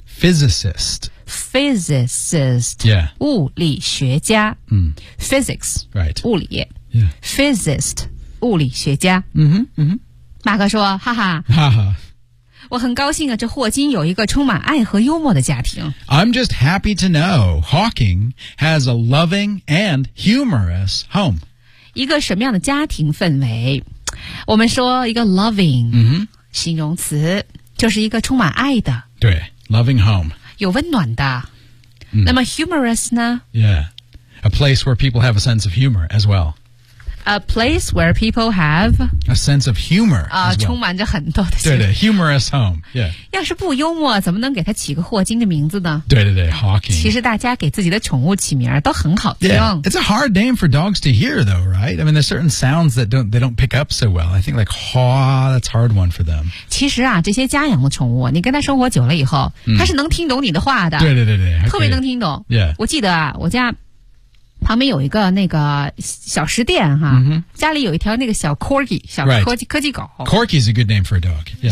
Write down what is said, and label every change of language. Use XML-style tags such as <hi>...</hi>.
<en>physicist、yeah.</en> <zh>物理学家、 mm.</zh> <en>physics、 right.</en> <zh>物理、</zh> <en>yeah. physicist</en> <zh>物理学家、 mm-hmm. 马克说哈哈哈哈我很高兴啊这霍金有一个充满爱和幽默的家庭</zh> <en>I'm just happy to know Hawking has a loving and humorous home</en> <zh>一个什么样的家庭氛围我们说一个 loving、 mm-hmm. 形容词就是一个充满爱的对 loving home 有温暖的、 mm. 那么 humorous 呢</zh> <en>yeah a place where people have a sense of humor as well a place where people have a sense of humor、well.</en> <zh>充满着很多的</zh> <en>对对 humorous home、yeah.</en> <zh>要是不幽默怎么能给他起个霍金的名字呢对对对 Hawking 其实大家给自己的宠物起名都很好听、</zh> <en>yeah. it's a hard name for dogs to hear though right I mean there's certain sounds that they don't pick up so well I think like haw that's a hard one for them</en> <zh>其实啊这些家养的宠物你跟他生活久了以后、mm. 他是能听懂你的话的对对对对特别能听懂</zh> <en>yeah</en> <zh>我记得啊我家旁边有一个那个小食店哈、 mm-hmm. 家里有一条那个小 Corgi 小科技、</zh> <en>right.</en> <zh>科技狗</zh> <en>Corgi is a good name for a dog、yeah.</en>